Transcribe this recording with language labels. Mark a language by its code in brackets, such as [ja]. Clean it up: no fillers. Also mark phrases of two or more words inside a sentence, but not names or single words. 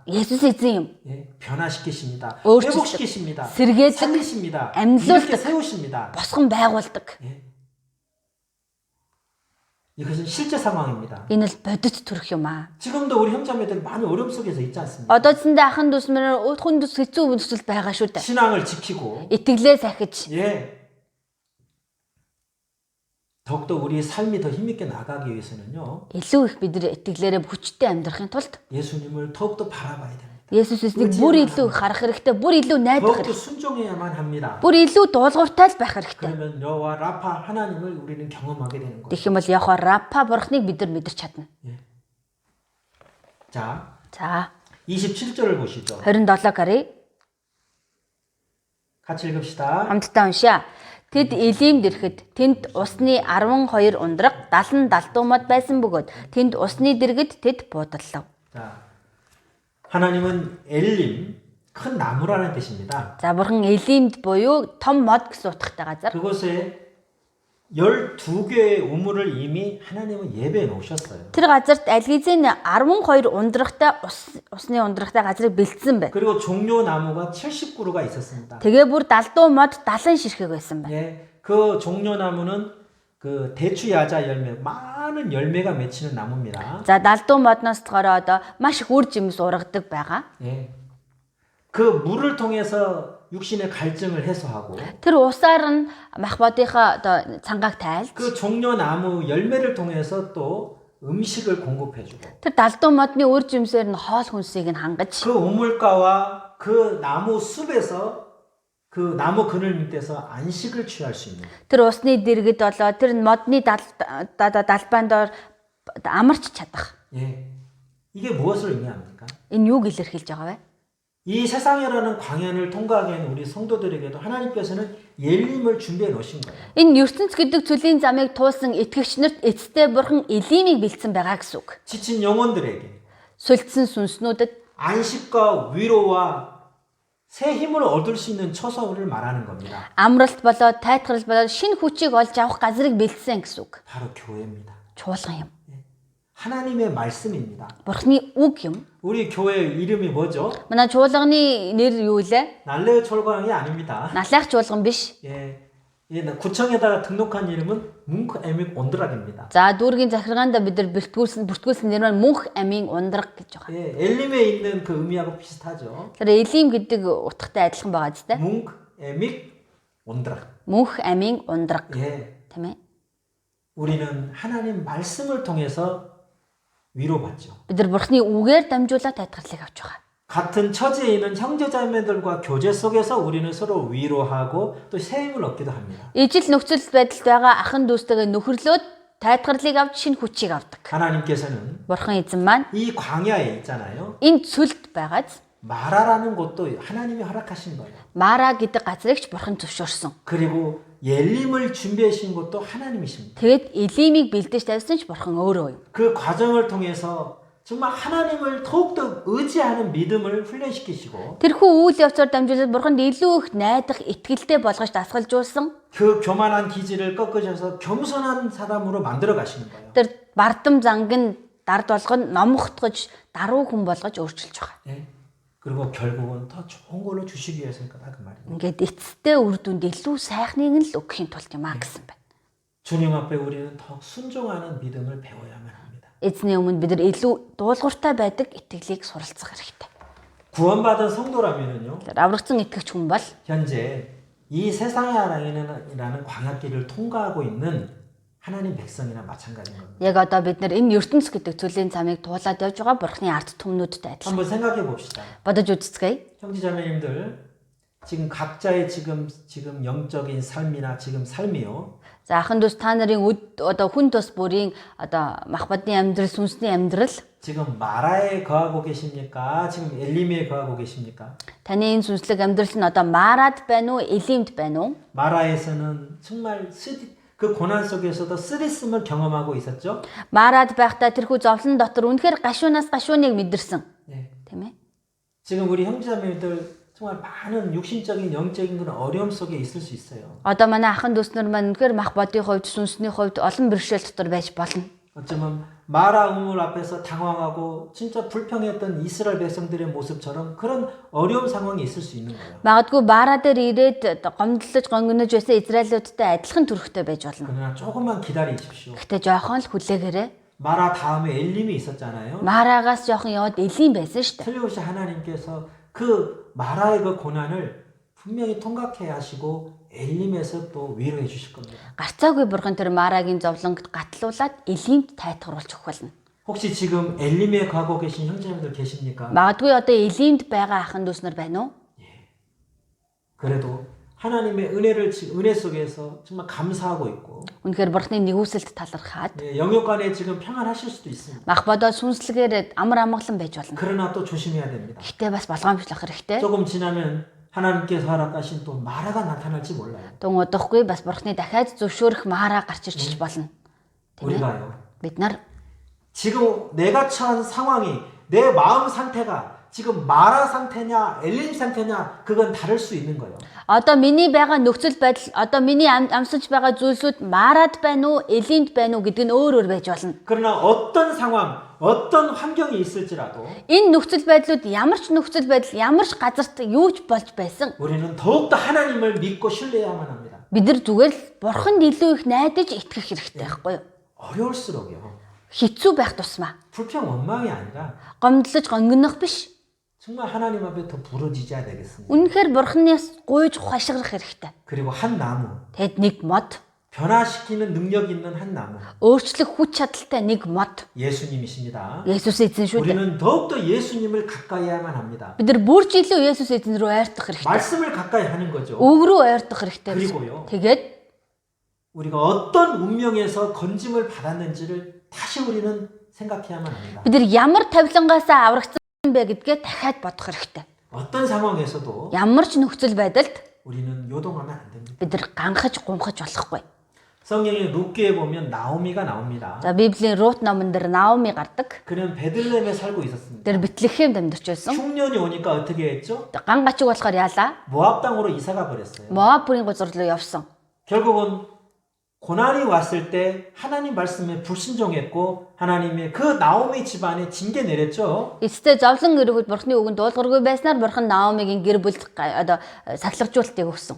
[mn] Есүс эзэн юм. [ko] 예, 변화시키십니다. [mn] өөрчилдөг, [ko] 회복시키십니다. [mn] сэргээдэг, [ko] 살리십니다. [mn] амьлуулдаг, [ko] 이렇게 세우십니다. [mn] босгон байгуулдаг. [ko] 예. 이것은 실제 상황입니다. [mn] Энэ л бодит төрөх юм аа. [ko] 지금도 우리 형제자매들 많이 어려움 속에서 있지 않습니까? [mn] Одоо зэндээ ахын дүүс мөр хүн дүүс хэцүү нөхцөл байгаа шүү дээ. [ko] 신앙을 지키고 [mn] Итгэлээ сахиж. [ko] 예. 더욱더 우리의 삶이 더 힘있게 나가기 위해서는요. [mn] Илүү их бид нар итгэлээрээ хүчтэй амьдрахын тулд [ko] 예수님을 더욱더 바라봐야 됩니다. [mn] Есүсийг бүр илүү харах хэрэгтэй, бүр илүү найдах [ko] 더욱더 [mn] хэрэгтэй. [ko] 순종해야만 합니다. [mn] бүр илүү дуулууртай л байх хэрэгтэй. [ko] 그러면 여호와 라파 하나님을 우리는 경험하게 되는 거예요. [mn] Тэгэх юм бол Яхва Рапа бурхныг бид нар мэдэрч чадна. [ko] 자, [mn] За [ko] 27절을 보시죠. [mn] 27 гарыг [ko] 같이 읽읍시다. [mn] хамтдаа уншаа. Тэд Элимд ирэхэд тэнд усны 12 ундраг 70 далдуумад байсан бөгөөд тэнд усны дэргэд тэд буудаллав. [ko] 자, 하나님은 엘림 큰 나무라는 뜻입니다. [mn] За бурхан Элимд буюу том мод гэсэн утгатай газар. [ko] 그곳에 12개의 우물을 이미 하나님은 예배해 놓으셨어요. [mn] Тэр газарт алгизийн 12 ундрагтай усны ундрагтай газрыг бэлдсэн байна. [ko] 그리고 종려 나무가 70그루가 있었습니다. [mn] Тэгээ бүр далдуу мод 70 ширхэг байсан байна. [ko] 예, 그 종려 나무는 그 대추 야자 열매 많은 열매가 맺히는 나무입니다. [mn] За далдуу модноос болохоор одоо маш их үр жимс ургадаг байгаа. [ko] 예. 그 물을 통해서 육신의 갈증을 해소하고 [mn] Тэр усаар нь махбодынхаа одоо цангааг тайлж [ko] 그 종려 나무 열매를 통해서 또 음식을 공급해주고 [mn] тэр далдуу модны үр жимсээр нь хоол хүнсийг нь хангаж [ko] 그 우물가와 그 나무 숲에서 그 나무 그늘 밑에서 안식을 취할 수 있는 [mn] тэр усны дэргэд болоо тэр модны далбаанд доор амарч чадах. [ko] 예. 이게 무엇을 의미합니까? [mn] Энэ юуг илэрхийлж байгаа вэ? [ko] 이 세상이라는 광야를 통과하게 한 우리 성도들에게도 하나님께서는 예림을 준비해 놓으신 거예요. [mn] Энэ ертөнц гэдэг цөлийн замыг туулсан итгэгч нарт эцэстээ бурхан Элимийг бэлдсэн байгаа гэсэн үг. [ko] 지친 영혼들에게 [mn] Сүлдсэн сүнснүүдэд [ko] 안식과 위로와 새 힘을 얻을 수 있는 처소를 말하는 겁니다. [mn] амралт болоод тайтгарл болоод шинэ хүчийг олж авах газрыг бэлдсэн гэсэн үг. [ko] 바로 교회입니다. [mn] Чуулган юм. [ko] 하나님의 말씀입니다. [mn] Бурханы үг юм. [ko] 우리 교회 이름이 뭐죠? [mn] Манай чуулганы нэр юу вэ? [ko] 날레 철광이 아닙니다. [mn] Налайх чуулган биш. [ko] 예, 구청에다가 등록한 이름은 뭉크 에믹 온드락입니다. [mn] За дүүргийн захиргаанда бид нар бүртгүүлсэн нэр нь Мөнх амийн ундраг гэж байгаа. [ko] 예, 엘림에 있는 그 의미하고 비슷하죠. [mn] Тэр Элим гэдэг утгатай адилхан байгаа ч тийм. [ko] 뭉크 에믹 온드락. [mn] Мөнх амийн ундраг. [ko] 예, [mn] Тийм ээ. [ko] 우리는 하나님 말씀을 통해서 위로받죠. [mn] Бид нар Бурханы үгээр дамжуулаад тайтгарлыг авч байгаа. [ko] 같은 처지에 있는 형제자매들과 교제 속에서 우리는 서로 위로하고 또 새 힘을 얻기도 합니다. [mn] Ижил нөхцөл байдалд байгаа ахын дүүстэйгээ нөхөрлөөд тайтгарлыг авч шинэ хүчийг авдаг. [ko] 하나님께서는 [mn] Бурхан эзэн маань [ko] 이 광야에 있잖아요. [mn] энэ цөлд байгааз [ko] 마라라는 곳도 하나님이 허락하신 거예요. [mn] Мара гэдэг газрыг ч Бурхан зөвшөөрсөн. [ko] 그리고 예림을 준비해 주신 것도 하나님이십니다. [mn] Тэгээд Элимийг бэлдэж тавьсан ч Бурхан өөрөө юм. [ko] 그 과정을 통해서 정말 하나님을 더욱더 의지하는 믿음을 훈련시키시고 [mn] Тэрхүү үйл явцаар дамжуулаад Бурханд илүү их найдах, итгэлтэй болгож дасгалжуулсан. [ko] 그 교만한 기질을 꺾으셔서 겸손한 사람으로 만들어 가시는 거예요. [mn] Тэр бардам зангын дард болгон номхотгож, даруй хүн болгож өөрчилж байгаа. [ko] 예. 그리고 결국은 더 좋은 걸로 주시기 위해서니까 그 말입니다. [mn] Ингээд эцэстээ үр дүнд илүү сайхныг нь л өгөхийн тулд юм аа гэсэн байна. [ko] 주님 앞에 우리는 더 순종하는 믿음을 배워야만 합니다. [mn] Эзний өмнө бид нар илүү дуулууртай байдаг итгэлийг суралцах хэрэгтэй. [ko] 구원받은 성도라면은요. [mn] Аврагдсан итгэгч хүн бол [ko] 현재 이 세상이라는 광야길을 통과하고 있는 하나님 백성이나 마찬가지인 겁니다. [mn] яг одоо бид нар энэ ертөнц гэдэг цөлийн замыг туулаад явж байгаа Бурханы ард түмнүүдтэй адилхан. [ko] 한번 생각해 봅시다. [mn] Бодож үзцгээе. [ko] 형제자매님들 지금 각자의 지금 영적인 삶이나 지금 삶이요. [mn] За ахын дүүс та нарын одоо хүн тус бүрийн одоо махбодны амьдрал, сүнсний амьдрал [ko] 지금 마라에 거하고 계십니까? 지금 엘리미에 거하고 계십니까? [mn] таны энэ сүнслэг амьдрал нь одоо Марад байна уу, Элимд байна уу? [ko] 마라에서는 정말 그 고난 속에서도 쓰리씀을 경험하고 있었죠. [mn] Мараад байхдаа тэрхүү зовлон дотор үнэхээр гашуунаас гашууныг мэдэрсэн. [ko] 네. [mn] Тийм ээ. [ko] 지금 우리 형제자매들 정말 많은 육신적인 영적인 그런 어려움 속에 있을 수 있어요. [mn] Одоо манай ахын дүүснэр маань үнэхээр мах бодийн хувьд, сүнсний хувьд олон бэрхшээл дотор байж болно. [ko] 어쩌면 마라 우물 앞에서 당황하고 진짜 불평했던 이스라엘 백성들의 모습처럼 그런 어려운 상황이 있을 수 있는 거예요. [mn] Магадгүй баараа дээр ирээд гомдлож гонгонож байсан Израилуудтай адилхан төрхтэй байж болно. [ko] 그러나 조금만 기다리십시오. [mn] Гэтэ жоохон л хүлээгээрэй. [ko] 마라 다음에 엘림이 있었잖아요. [mn] Мараагаас жоохон яваад Элим байсан шүү дээ. [ko] 틀림없이 하나님께서 그 마라의 그 고난을 분명히 통각해 하시고 엘림에서 또 위로해 주실 겁니다. [mn] Гарцаагүй бурхан тэр Мараагийн зовлонгод гатлуулаад Элимд тайтгаруулж өгөх болно. [ko] 혹시 지금 엘림에 가고 계신 형제님들 계십니까? [mn] Магадгүй одоо Элимд байгаа ахын дүүснэр байна уу? [ko] 그래도 하나님의 은혜 속에서 정말 감사하고 있고 [mn] Үнэхээр бурханы нэгүсэлд талархаад [ko] 영육간에 지금 평안하실 수도 있습니다. [mn] мах бодоод сүнслэгээр амар амгалан байж болно. [ko] 그러나 또 조심해야 됩니다. [mn] Гэтэ бас болгоомжлох хэрэгтэй. [ko] 조금 지나면 하나님께서 허락하신 또 마라가 나타날지 몰라요. [mn] Дүн удахгүй бас бурханы дахиад зөвшөөрөх Мараа гарч ирчих болно. [ko] 우리가요. [mn] Бид нар [ko] 지금 내가 처한 상황이 내 마음 상태가 지금 마라 상태냐 엘림 상태냐 그건 다를 수 있는 거예요. [mn] одоо миний байгаа нөхцөл байдал, одоо миний амсаж байгаа зүйлсүүд Мараад байна уу, Элимд байна уу гэдэг нь өөр байж болно. [ko] 그러나 어떤 상황, 어떤 환경이 있을지라도 [mn] Энэ нөхцөл байдлууд ямар ч нөхцөл байдал, ямар ч газарт юу ч болж байсан. [ko] 우리는 더욱더 하나님을 믿고 신뢰해야만 합니다. [mn] Бид нар зүгээр л бурханд илүү их найдаж итгэх хэрэгтэй байхгүй юу? [ko] 어려울수록요. [mn] Хэцүү байх тусмаа [ko] 불평 원망이 아니라 [mn] гомдлож гонгонох биш. [ko] 정말 하나님 앞에 더 부르짖어야 되겠습니다. [mn] Үнэхээр бурханаас гуйж ухаашгирах хэрэгтэй. [ko] 그리고 한 나무, [mn] Тэгэд нэг мод, [ko] 변화시키는 능력 있는 한 나무, [mn] өөрчлөх хүч чадалтай нэг мод. [ko] 예수님이십니다. [mn] Есүс эзэн шүү дээ. [ko] 우리는 더욱더 예수님을 가까이 해야만 합니다. [mn] Бид нар бүр ч илүү Есүс эзэн рүү ойртох хэрэгтэй. [ko] 말씀을 가까이 하는 거죠. [mn] Үг рүү ойртох хэрэгтэй. [ko] 그리고요. [mn] Тэгээд [ko] 우리가 어떤 운명에서 건짐을 받았는지를 다시 우리는 생각해야만 합니다. [mn] бид нар ямар тавилангаасаа аврагдсан бэ гэдгээ дахиад бодох хэрэгтэй. [ko] 어떤 상황에서도 [mn] Ямар ч нөхцөл байдалд [ko] 우리는 요동하면 안 됩니다. [mn] бид нар ганхаж гунхаж болохгүй. [ko] 성경의 룻기에 보면 나오미가 나옵니다. [mn] За Библийн Рут номон дээр Наоми гардаг. [ko] 그는 베들레헴에 살고 있었습니다. [mn] Тэр Бэтлехэм амьдарч байсан. [ko] 흉년이 오니까 어떻게 했죠? [mn] Ган гачиг болохоор яалаа? [ko] 모압 땅으로 이사가 버렸어요. [mn] Моаб бүрийн газар руу явсан. [ko] 결국은 고난이 왔을 때 하나님 말씀에 불순종했고 하나님의 그 나오미 집안에 징계 내렸죠. [mn] Эцэстээ зовлон өргөд бурхны үгэнд дуулгаргүй байснаар бурхан Наомигийн гэр бүлд одоо сахилгажуултыг өгсөн.